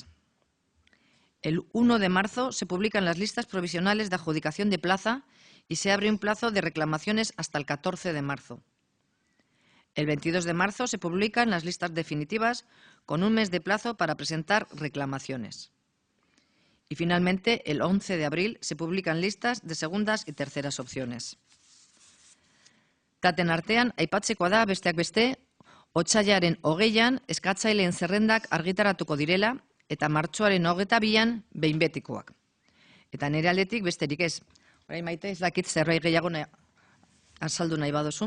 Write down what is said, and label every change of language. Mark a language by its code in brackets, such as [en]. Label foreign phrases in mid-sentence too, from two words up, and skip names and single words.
[es] El 1 de marzo se publican las listas provisionales de adjudicación de plaza y se abre un plazo de reclamaciones hasta el 14 de marzo. El 22 de marzo se publican las listas definitivas con un mes de plazo para presentar reclamaciones. Y finalmente, el 11 de abril se publican listas de segundas y terceras opciones. [eu] Taten artean, aipatzekoa da besteak beste, otsailaren 20an eskatzaileen zerrendak argitaratuko direla eta martxoaren 22an behin betikoak. Eta nire aldetik besterik ez. Orain Maite, ez dakit zerbait gehiago azaldu nahi baduzun.